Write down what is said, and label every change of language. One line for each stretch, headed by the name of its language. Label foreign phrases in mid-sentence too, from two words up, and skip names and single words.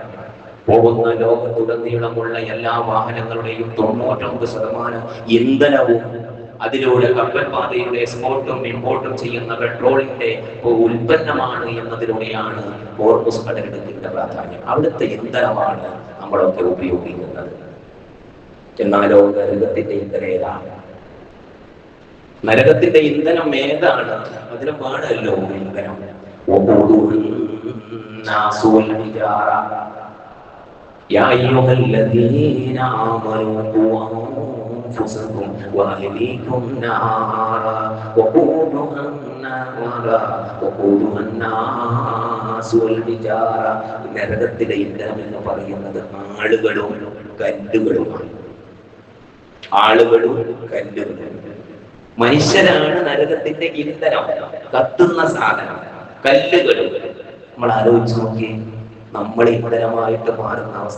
Malayalam: പോകുന്ന ലോകത്തുടനീളമുള്ള എല്ലാ വാഹനങ്ങളുടെയും 99% ഇന്ധനവും അതിലൂടെ കപ്പൽ പാതയുടെ എക്സ്പോർട്ടും ഇമ്പോർട്ടും ചെയ്യുന്ന പെട്രോളിന്റെ ഉൽപ്പന്നമാണ് എന്നതിലൂടെയാണ് ഹോർമൂസ് കടലിടുക്കിന്റെ പ്രാധാന്യം. അവിടുത്തെ ഇന്ധനമാണ് നമ്മളൊക്കെ ഉപയോഗിക്കുന്നത്. എന്നാലോ നരകത്തിന്റെ ഇന്ധനം ഏതാണ്? നരകത്തിന്റെ ഇന്ധനം ഏതാണ്? അതിന് പാടല്ലോ ഇന്ധനം.
Arabic: يا أيها الذين آمنوا قوا أنفسكم وأهليكم نارا وقودها الناس والحجارة.
Malayalam: നരകത്തിലെ ഇന്ധനം എന്ന് പറയുന്നത് ആളുകളും കല്ലുകളുമാണ്. ആളുകളും കല്ലുകളും. മനുഷ്യരാണ് നരകത്തിന്റെ ഇന്ധനം, കത്തുന്ന സാധനം. കല്ലുകളും. നമ്മൾ ആലോചിച്ച് നോക്കി, നമ്മൾ ഇന്ധനമായിട്ട് മാറുന്ന അവസ്ഥ.